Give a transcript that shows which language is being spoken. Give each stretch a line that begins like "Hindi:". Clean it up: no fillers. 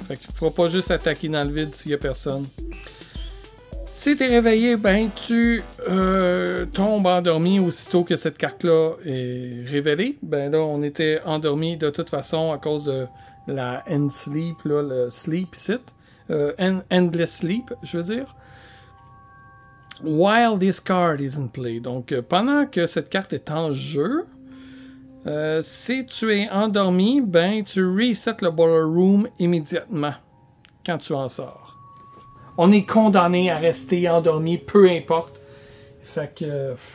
French: Fait qu'il ne fera pas juste attaquer dans le vide s'il n'y a personne. Si tu es réveillé, ben tu tombes endormi aussitôt que cette carte-là est révélée. Ben là, on était endormi de toute façon à cause de la end sleep, là, le sleep sit. Endless sleep, je veux dire.
English: While this card is in play.
French: Donc, pendant que cette carte est en jeu, si tu es endormi, ben tu resets le boiler room immédiatement quand tu en sors. On est condamné à rester endormi, peu importe. Fait que...